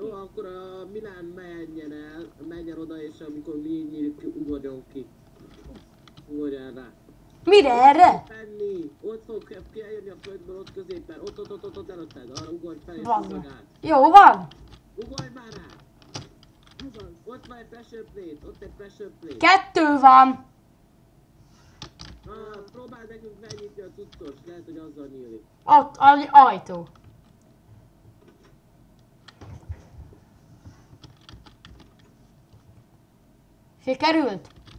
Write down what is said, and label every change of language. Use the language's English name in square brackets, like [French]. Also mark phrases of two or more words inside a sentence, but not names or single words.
[Hungarian] Jó, akkor a Milán menjen oda, és amikor mi nyílik, ugorjon ki. Ugorjál rá. Mire erre? Fenni! Ott fog kijönni a földből, ott középen, ott előtted, arra ugorj fel és Bazd ugorj meg. át. Jó van. Ugorj már rá! Ez az. Ott van egy [English] pressure plate, [Hungarian] ott egy [English] pressure plate. [Hungarian] 2 van. Próbáld nekünk megnyitni a cuccos, lehet, hogy azzal nyílik. Ott ajtó. Sikerült?